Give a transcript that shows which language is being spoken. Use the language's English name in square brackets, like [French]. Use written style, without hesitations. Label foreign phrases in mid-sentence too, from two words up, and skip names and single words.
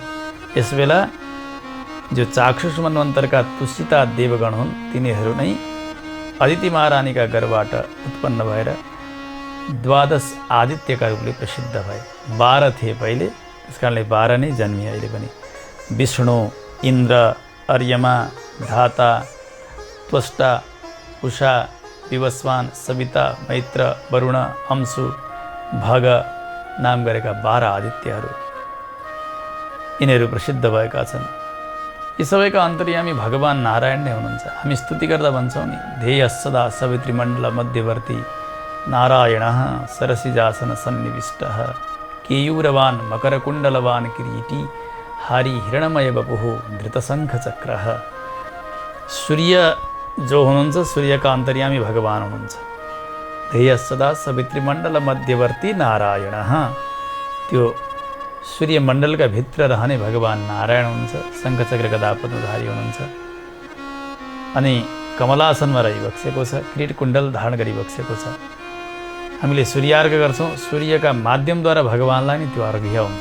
[Nepali] यसबेला जो चाक्षुष मन्वन्तरका तुषिता देवगण हुन्, तिनीहरू नै अदिति महारानीका गर्भबाट उत्पन्न भएर 12 आदित्यका रूपले प्रसिद्ध भए। 12 थिए पहिले, त्यसकारणले 12 नै जन्मिए अहिले पनि। विष्णु, इन्द्र, अर्यमा, धाता, त्वष्टा, उषा, विवस्वान, सविता, मैत्र, वरुण, अंशु, भग नाम गरेका 12 आदित्यहरू यिनीहरू प्रसिद्ध भएका छन्। यी सबैका अन्तर्यामी भगवान नारायण नै हुनुहुन्छ। हामी स्तुति गर्दा भन्छौँ नि, [Sanskrit] ध्येय सदा सवितृमण्डल मध्यवर्ती नारायणः सरसिजासन सन्निविष्टः केयूरवान मकरकुण्डलवान किरीटी हारी हिरणमय वपुः धृतशङ्खचक्रः। [Nepali] सूर्य जो हुनुहुन्छ, सूर्यका अन्तर्यामी भगवान हुनुहुन्छ। [Sanskrit] ध्येय सदा सवितृमण्डल मध्यवर्ती नारायणः, [Nepali] त्यो सूर्यमण्डलका भित्र रहने भगवान नारायण हुनुहुन्छ। शङ्खचक्र गदा पद्मधारी हुनुहुन्छ अनि कमलासनमा रहिबक्सेको छ, किरीट कुण्डल धारण गरिबक्सेको छ। हामीले सूर्यार्घ गर्छौँ, सूर्यका माध्यमद्वारा भगवानलाई नै त्यो अर्घ्य हुन्छ।